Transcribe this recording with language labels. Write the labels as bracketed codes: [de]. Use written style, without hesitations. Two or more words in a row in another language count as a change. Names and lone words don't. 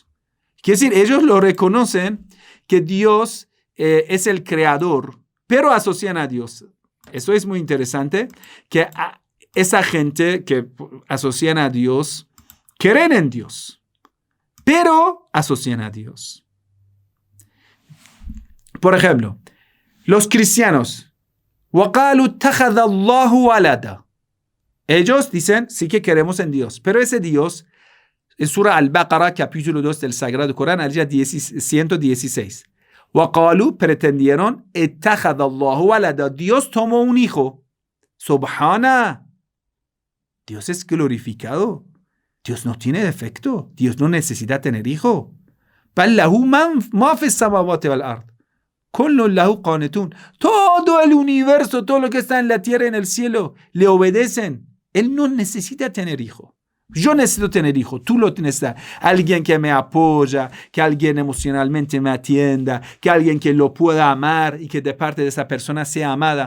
[es] Quiere decir, ellos lo reconocen que Dios es el creador, pero asocian a Dios. Eso es muy interesante, que esa gente que asocian a Dios, creen en Dios, pero asocian a Dios. Por ejemplo, los cristianos, [ar] وَقَالُوا اتَّخَذَ اللَّهُ وَلَدًا. [es] Ellos dicen, sí que queremos en Dios, pero ese Dios en Surah Al-Baqarah, capítulo 2 del Sagrado Corán, ayah 116. [ar] وَقَالُوا, [es] pretendieron, [ar] اتَّخَذَ اللَّهُ وَلَدًا, [es] Dios tomó un hijo. Subhana, Dios es glorificado. Dios no tiene defecto. Dios no necesita tener hijo. [ar] بَلْ لَهُ مَا فِي السَّمَاوَاتِ وَالْأَرْضِ كُلٌّ لَهُ قَانِتُونَ. [es] Todo el universo, todo lo que está en la tierra y en el cielo, le obedecen. Él no necesita tener hijo. Yo necesito tener hijo, tú lo necesitas. Alguien que me apoya, que alguien emocionalmente me atienda, que alguien que lo pueda amar y que de parte de esa persona sea amada.